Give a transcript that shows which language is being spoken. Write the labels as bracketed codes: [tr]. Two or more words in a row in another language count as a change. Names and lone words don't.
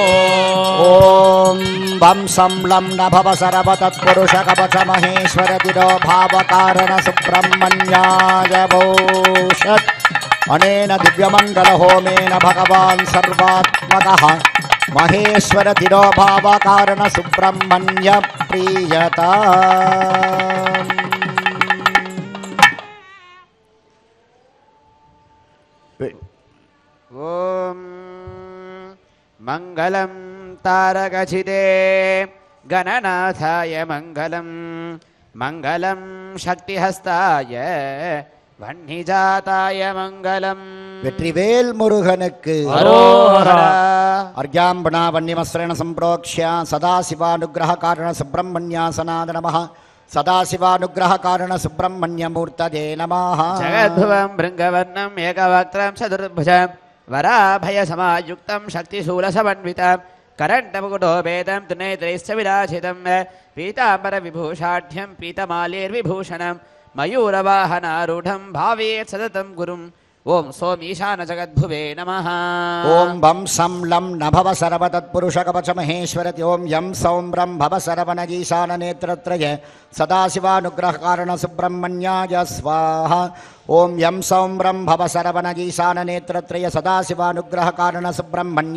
[sa] ॐ वं शं लं न भव सर्वतत्पुरुषकवच महेश्वर तिरो भावकारण सुब्रह्मण्याय भूषत् अनेन दिव्यमङ्गलहोमेन भगवान् सर्वात्मकः महेश्वर तिरो भावकारण सुब्रह्मण्य प्रीयता ఓం మంగళం తారకచితే గణనాథాయ మంగళం మంగళం శక్తిహస్తాయ వహ్నిజాతాయ మంగళం [ta] வெற்றிவேல் முருகனுக்கு அரோஹரா. [sa] अर्घ्याम्बणा वन्यमस्रेण सम्प्रोक्ष्य सदाशिवानुग्रहकारण सुब्रह्मण्यासनाद नमः सदाशिवानुग्रहकारण सुब्रह्मण्यमूर्तये नमः జగద్భువం భృంగవర్ణం ఏకవక్త్రం చతుర్భుజం వరాభయసమాయుక్తం శక్తిశూలసమన్వితం కరంటముకుటోపేతం తునేత్రైశ్చ విరాజితం పీతాంబరవిభూషాఢ్యం పీతమాలేర్విభూషణం మయూరవాహనారూఢం భావేత్ సతతం గురుం ఓం సోమీశాన జగద్భువే నమః ॐ वं शं लं न भव सर्वतत्पुरुषकवच महेश्वरति ॐ यं सौं ब्रं भव सरवणजीशाननेत्रत्रय सदाशिवानुग्रहकारण सुब्रह्मण्याय स्वाहा ॐ यं सौं ब्रं भव सरवणजीशाननेत्रत्रय सदाशिवानुग्रहकारण सुब्रह्मण्य